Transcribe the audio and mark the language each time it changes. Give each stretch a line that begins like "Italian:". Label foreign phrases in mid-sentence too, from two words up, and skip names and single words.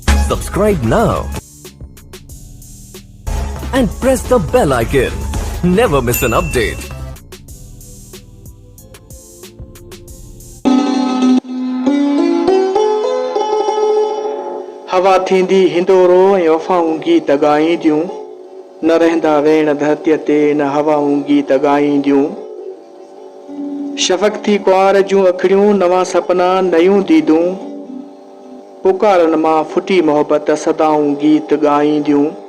English: Subscribe now and press the bell icon. Never miss an update.
Sindhi: हवा थींदी हिंदोरो ऐं वफ़ाऊं गीत ॻाईंदियूं न रहंदा वेण धरतीअ ते न हवाऊं गीत ॻाईंदियूं शफ़क़ थी कुंवार जूं अखियूं नवां सपना नयूं दीदूं पुकारनि मां फुटी मोहबत सदाऊं गीत ॻाईंदियूं